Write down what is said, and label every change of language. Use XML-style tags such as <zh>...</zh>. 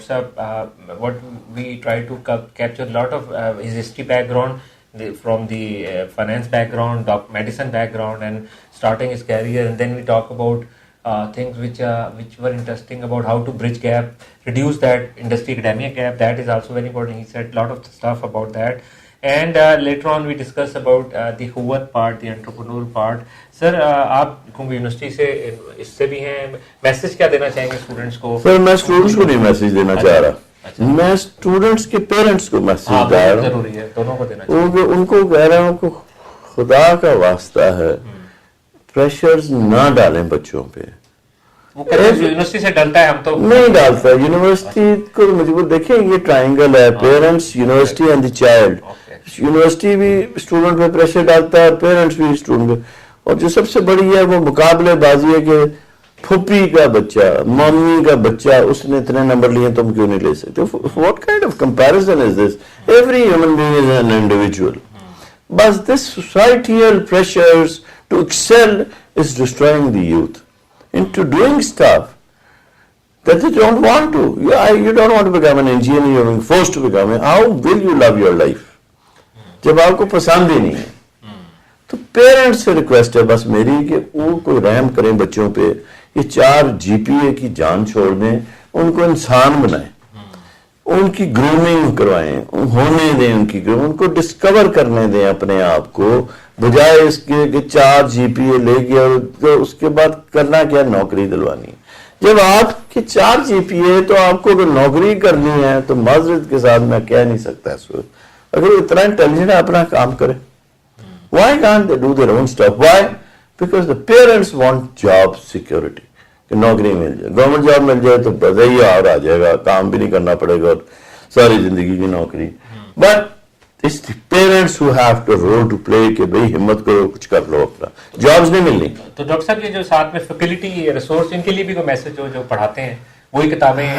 <en>Sahab, what we try to capture a lot of his history background, from the finance background, medicine background, and starting his career, and then we talk about things which were interesting about how to bridge gap, reduce that industry academia gap. That is also very important. He said a lot of stuff about that. And later on we discuss about the Akhuwat part, the entrepreneurial part.</en> <ur>Sir, آپ university سے اس سے بھی ہیں, message کیا دینا چاہیں گے students کو؟ سر میں اسٹوڈنٹس کو نہیں میسج دینا چاہ رہا, میں اسٹوڈنٹس کے پیرنٹس کو میسج دے رہا ہوں. ضروری ہے, دونوں کو دینا چاہیے. ان کو کہہ رہا ہوں کہ خدا کا واسطہ ہے پریشرز نہ ڈالیں بچوں پہ. یونیورسٹی سے ڈالتا ہے, ہم تو نہیں ڈالتا. یونیورسٹی کو مجبور دیکھیں, یہ ٹرائنگل ہے, parents, university and the child. University بھی اسٹوڈنٹ پہ پریشر ڈالتا ہے, پیرنٹس بھی اسٹوڈنٹ پہ. اور جو سب سے بڑی ہے وہ مقابلے بازی ہے کہ پھپھی کا بچہ, ممی کا بچہ, اس نے اتنے نمبر لیے, تم کیوں نہیں لے سکتے؟</ur> <en>What kind of comparison is this? Every human being is an individual. بس this societal pressures to excel is destroying the youth into doing stuff that they don't want to. You don't want to become an engineer, you're being forced to become it. How will you love your life</en> <ur>جب آپ کو پسند ہی نہیں ہے؟ تو parents سے request ہے بس میری کہ وہ کوئی رحم کریں بچوں پہ. یہ 4 GPA کی جان چھوڑ دیں, ان کو انسان بنائیں, ان کی گرومنگ کروائیں, ہونے دیں ان کی گرومنگ, ان کو ڈسکور کرنے دیں اپنے آپ کو, بجائے اس کے کہ 4 GPA لے گیا اور اس کے بعد کرنا کیا, نوکری دلوانی. جب آپ کے 4 GPA تو آپ کو اگر نوکری کرنی ہے تو معذرت کے ساتھ میں کہہ نہیں سکتا اس وقت, اگر وہ اتنا انٹیلیجنٹ ہے اپنا کام کرے.</ur> <en>Why can't they do their own stuff? Why? Because the parents want job security.</en> <ur>کہ نوکری مل جائے, گورنمنٹ جاب مل جائے تو بدئی اور آ جائے گا, کام بھی نہیں کرنا پڑے گا, ساری زندگی کی نوکری.</ur> <en>but it's the parents who have the role to play</en> <ur>کہ بھئی ہمت کرو, کچھ کر لو, اپنا جابز نہیں ملنی. تو ڈاکٹر صاحب یہ جو ساتھ میں فیکلٹی ریسورس, ان کے لیے بھی کوئی میسج ہو جو پڑھاتے ہیں, وہی کتابیں ہیں؟</ur>